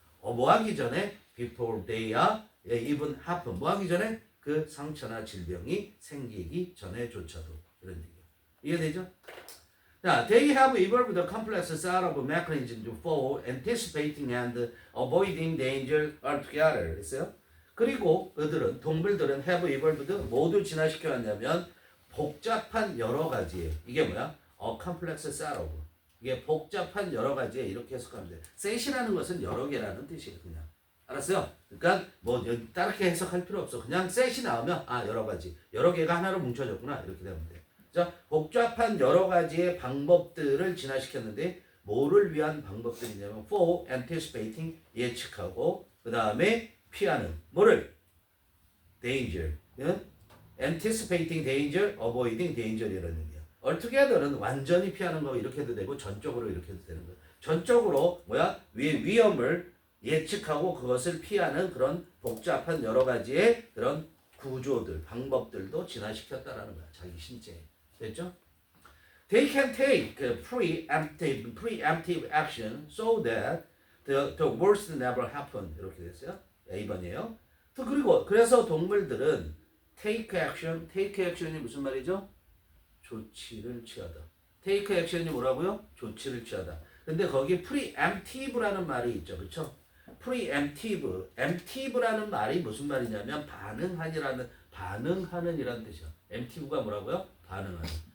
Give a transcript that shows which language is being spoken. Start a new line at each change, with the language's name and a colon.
Korean: 뭐 하기 전에
English: before they are even happen.
Korean: 뭐 하기 전에? 그 상처나 질병이 생기기 전에조차도 이런 얘기예요. 이해되죠?
English: 자, they have evolved a complex set of mechanisms for anticipating and avoiding danger altogether.
Korean: 그랬어요? 그리고 동물들은
English: have evolved
Korean: 모두 진화시켜 왔냐면 복잡한 여러 가지의 이게 뭐야?
English: A complex set of
Korean: 이게 복잡한 여러 가지에 이렇게 해석하면 돼. set이라는 것은 여러 개라는 뜻이에요, 그냥. 알았어요? 그러니까 뭐 다르게 해석할 필요 없어. 그냥 set이 나오면 여러 가지, 여러 개가 하나로 뭉쳐졌구나 이렇게 되면 돼. 자, 복잡한 여러 가지의 방법들을 진화시켰는데 뭐를 위한 방법들이냐면
English: for anticipating
Korean: 예측하고 그 다음에 피하는 뭐를?
English: danger anticipating danger, avoiding danger
Korean: 이라는 얘기야. altogether는 완전히 피하는 거 이렇게 해도 되고 전적으로 이렇게 해도 되는 거야. 전적으로 뭐야? 위험을 예측하고 그것을 피하는 그런 복잡한 여러 가지의 그런 구조들, 방법들도 진화시켰다라는 거야. 자기 신체에. 됐죠?
English: They can take preemptive action so that the worst never happen.
Korean: 이렇게 됐어요. A번이에요. 그래서 동물들은 take action이 무슨 말이죠? 조치를 취하다. take action이 뭐라고요? 조치를 취하다. 근데 거기 preemptive라는 말이 있죠. 그렇죠? emptive라는 말이 무슨 말이냐면 반응하는이라는 뜻이야. emptive가 뭐라고요? 반응하는.